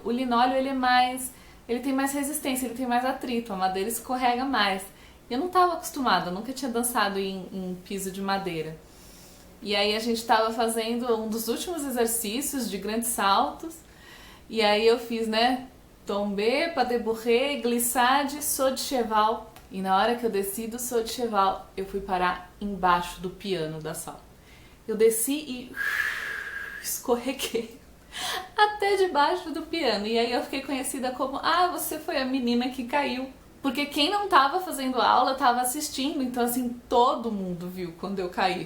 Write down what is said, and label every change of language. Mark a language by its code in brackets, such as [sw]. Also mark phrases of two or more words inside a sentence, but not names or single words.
[pt] O linóleo ele tem mais resistência, ele tem mais atrito, a madeira escorrega mais. Eu não estava acostumada, eu nunca tinha dançado em piso de madeira. E aí a gente estava fazendo um dos últimos exercícios de grandes saltos. E aí eu fiz, [fr] tombé, pas de bourrée, glissade, saut de cheval. [pt] E na hora que eu desci do [fr] saut de cheval, [pt] eu fui parar embaixo do piano da sala. Eu desci e escorreguei até debaixo do piano. E aí eu fiquei conhecida como, você foi a menina que caiu. Porque quem não estava fazendo aula estava assistindo, então assim, todo mundo viu quando eu caí.